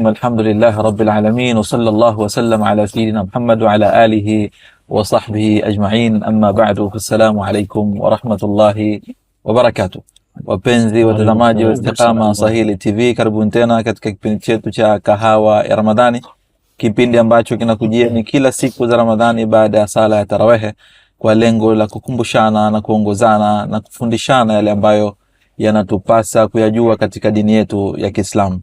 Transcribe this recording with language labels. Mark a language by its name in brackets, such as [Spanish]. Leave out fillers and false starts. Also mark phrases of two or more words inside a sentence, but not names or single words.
[Arabic] الحمد لله رب العالمين، وصلى الله وسلم على سيدنا محمد وعلى آله وصحبه أجمعين. أما بعد، فالسلام عليكم ورحمة الله وبركاته. [Swahili] Wapenzi watazamaji wa Istiqama Swahili TV, karibuni tena katika kipindi chetu cha Kahawa ya Ramadhani, kipindi ambacho kinakujia ni kila siku za Ramadhani baada ya sala ya Tarawehe, kwa lengo la kukumbushana na kuongozana na kufundishana yale ambayo yanatupasa kuyajua katika dini yetu ya Kiislamu.